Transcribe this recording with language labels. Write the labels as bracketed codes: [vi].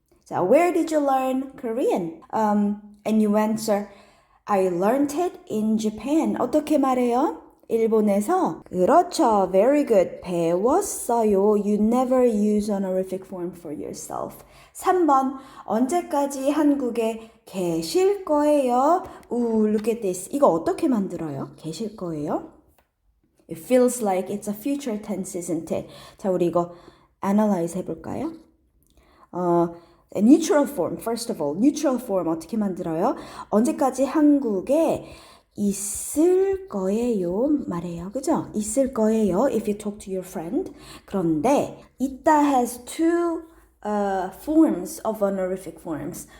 [en] So, where did you learn Korean? And you answer, I learned it in Japan. [ko] 어떻게 말해요? 일본에서. 그렇죠. [en] Very good. [ko] 배웠어요. [en] You never use honorific form for yourself. [ko] 3번. 언제까지 한국에 계실 거예요? [en] Ooh, look at this. [ko] 이거 어떻게 만들어요? 계실 거예요? [en] It feels like it's a future tense, isn't it? [ko] 자, 우리 이거 analyze 해볼까요? [en] Neutral form, first of all. Neutral form [ko] 어떻게 만들어요? 언제까지 한국에 있을 거예요 말해요. 그죠? 있을 거예요 [en] if you talk to your friend. 그런데 있다 has two forms of honorific forms.